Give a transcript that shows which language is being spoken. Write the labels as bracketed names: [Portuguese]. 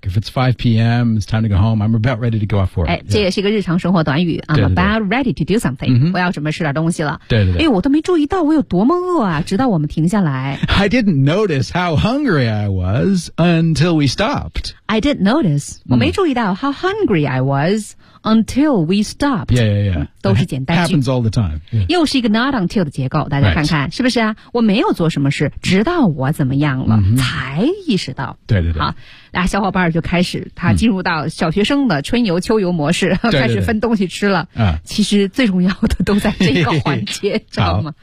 [English] If it's 5 p.m, it's time to go home, I'm about ready to go off work. [Chinese] 这也是一个日常生活短语。 [English] I'm about ready to do something. [Chinese] 我要准备吃点东西了。对对对。哎，我都没注意到我有多么饿啊，直到我们停下来。 [English] I didn't notice how hungry I was until we stopped. I didn't notice. [Chinese] 我没注意到 [English] how hungry I was until we stopped. Yeah, yeah, yeah. [Chinese] 都是简单句。 [English] Happens all the time.、Yeah. [Chinese] 又是一个 [English] not until [Chinese] 的结构，大家看看、 [English] right. [Chinese] 是不是啊？我没有做什么事，直到我怎么样了、才意识到。对对对。好。俩小伙伴就开始他进入到小学生的春游秋游模式、开始分东西吃了。对对对其实最重要的都在这个环节知道吗、